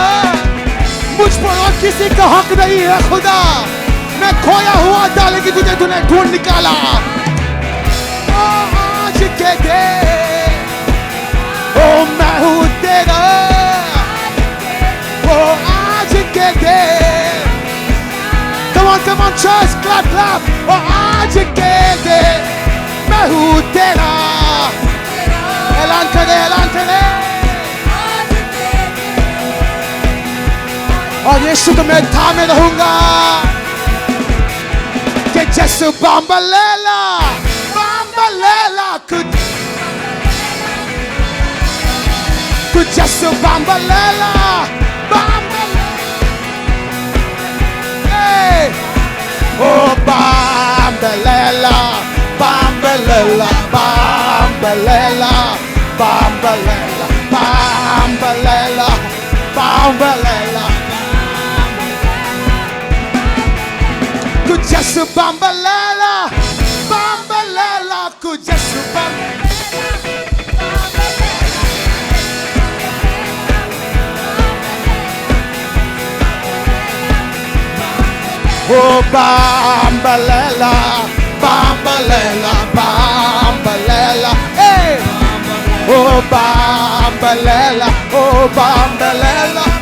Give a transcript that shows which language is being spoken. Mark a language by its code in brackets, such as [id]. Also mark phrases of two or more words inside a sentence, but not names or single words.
[hi] मुझ पर और किसी का हक नहीं है खुदा, मैं खोया हुआ था लेकिन तुझे तूने ढूंढ निकाला। ओ आज के दिन, ओ मैं हूँ तेरा, ओ आज के दिन। [en] Come on, come on, church, clap, clap। [hi] ओ आज के दिन मैं हूँ तेरा। ऐलान करे, ऐलान करे। और यीशु को मैं थामे रहूंगा कि जैसे बम्बलेला कुछ जैसे बम्बलेला ओ [zu] बम्बलेला बम्बलेला बम्बलेला बम्बलेला बम्बलेला bambalela kujasu bambalela bambalela kujasu oh bambalela bambalela bambalela hey oh bambalela oh bambalela